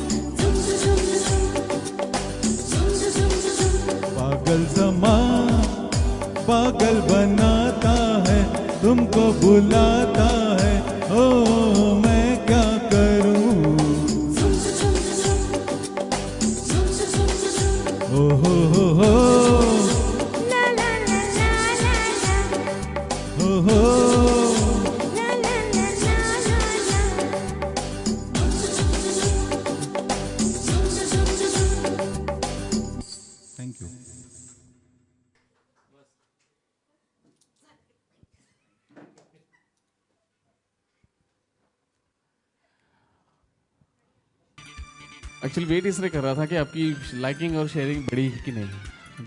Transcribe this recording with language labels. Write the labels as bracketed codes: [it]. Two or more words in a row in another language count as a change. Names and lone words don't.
[hi] पागल समा पागल बनाता है, तुमको बुलाता है, ओ मैं क्या करूं। ओ हो ला ला ला ला ला ला, हो ला ला ला ला ला ला। [en] Thank you. [hi] एक्चुअली वेट इसलिए कर रहा था कि आपकी लाइकिंग और शेयरिंग बढ़ी कि नहीं।